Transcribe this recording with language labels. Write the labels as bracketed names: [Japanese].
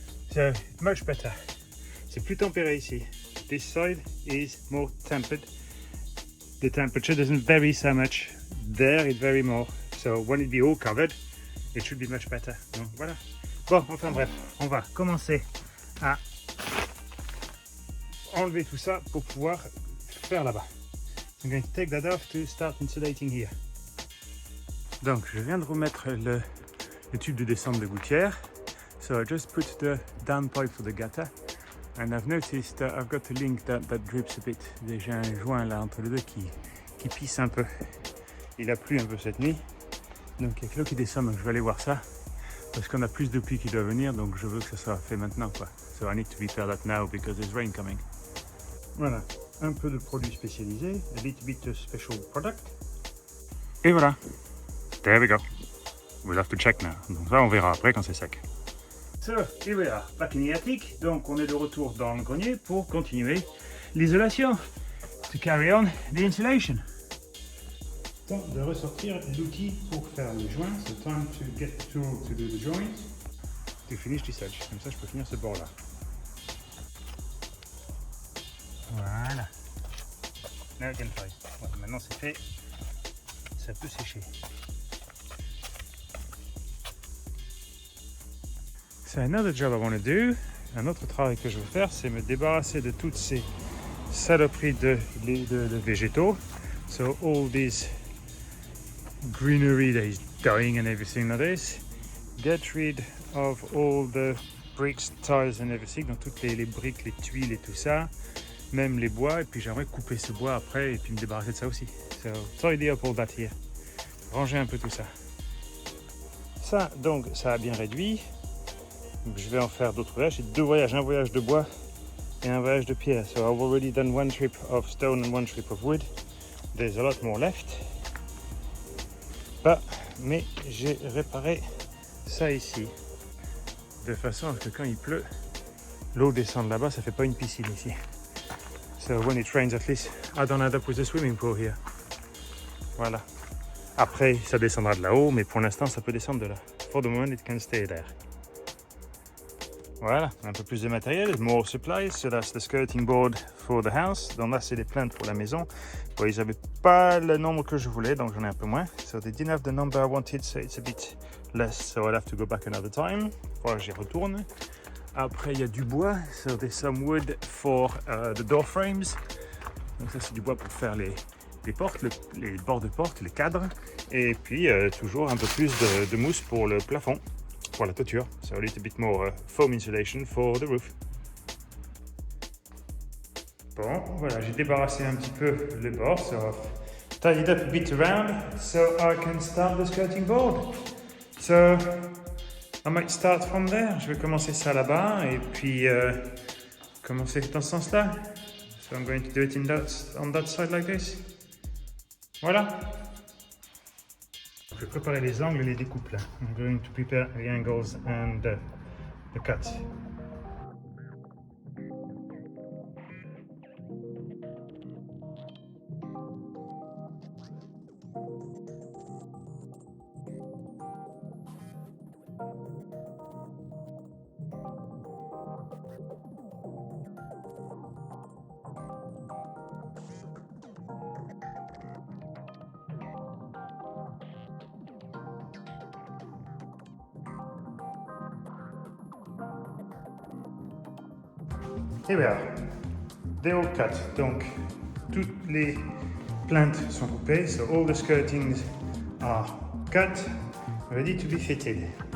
[English] So, much better. [French] C'est plus tempéré ici. [English] This side is more tempered. The temperature doesn't vary so much. There it varies more. So, when it be all covered, it should be much better. [French] Donc, voilà. Bon, enfin bref, on va commencer à enlever tout ça pour pouvoir faire là-bas. [English] I'm going to take that off to start insulating here. [French] Donc je viens de remettre le tube de descente de gouttière. [English] So I just put the down pipe for the gutter and I've noticed that I've got a link that drips a bit. [French] J'ai un joint là entre les deux qui pisse un peu. Il a plu un peu cette nuit. Donc il y a que l'eau qui descend, donc je vais aller voir ça. Parce qu'on a plus de pluie qui doit venir, donc je veux que ça soit fait maintenant quoi. [English] So I need to prepare that now because there's rain coming. [French] Voilà, un peu de produit spécialisé, [English] a little bit of special product. Et voilà, there we go. We'll have to check now. [French] Donc ça on verra après quand c'est sec. [English] So, here we are, back in the attic. [French] Donc on est de retour dans le grenier pour continuer l'isolation. [English] To carry on the insulation. [French] Temps de ressortir l'outil pour faire le joint. [English] So time to get the tool to do the joint. To finish this edge. [French] Comme ça je peux finir ce bord là. Voilà. [English] Now it can dry. [French] Voilà, maintenant c'est fait. Ça peut sécher. [English] So another job I want to do. [French] Un autre travail que je veux faire, c'est me débarrasser de toutes ces saloperies de végétaux. [English] So all this greenery that is dying and everything like this. Get rid of all the bricks, tiles and everything. [French] Donc toutes les briques, les tuiles et tout ça. Même les bois, et puis j'aimerais couper ce bois après et puis me débarrasser de ça aussi. [English] So, tidy up all that here. [French] Ranger un peu tout ça. Ça, donc, ça a bien réduit. Donc, je vais en faire d'autres voyages. J'ai deux voyages, un voyage de bois et un voyage de pierre. [English] So I've already done one trip of stone and one trip of wood. There's a lot more left. [French] Mais j'ai réparé ça ici, de façon à ce que quand il pleut, l'eau descende là-bas, ça fait pas une piscine ici. [English] So when it rains, at least I don't end up with a swimming pool here. [French] Voilà. Après, ça descendra de là-haut, mais pour l'instant, ça peut descendre de là. [English] For the moment, it can stay there. [French] Voilà, un peu plus de matériel, [English] more supplies. So that's the skirting board for the house. [French] Donc là, c'est les plantes pour la maison. Bon, ils n'avaient pas le nombre que je voulais, donc j'en ai un peu moins. [English] So they didn't have the number I wanted, so it's a bit less. So I'll have to go back another time. [French] Voilà, j'y retourne. Après, il y a du bois. [English] So there's some wood for the door frames. [French] Donc ça, c'est du bois pour faire les portes, les bords de porte, les cadres. Et puis, toujours un peu plus de mousse pour le plafond. Pour la toiture, [English] so a little bit more foam insulation for the roof. [French] Bon, voilà, j'ai débarrassé un petit peu le bord, [English] so I've tidied up a bit around, so I can start the skirting board. So I might start from there. [French] Je vais commencer ça là-bas et puis commencer dans ce sens-là. [English] So I'm going to do it on that side like this. [French] Voilà. Je vais préparer les angles et les découpes là. [English] I'm going to prepare the angles and the cuts. Et voilà, they're all cut. [French] Donc, toutes les plantes sont coupées. [English] So all the skirtings are cut, ready to be fitted.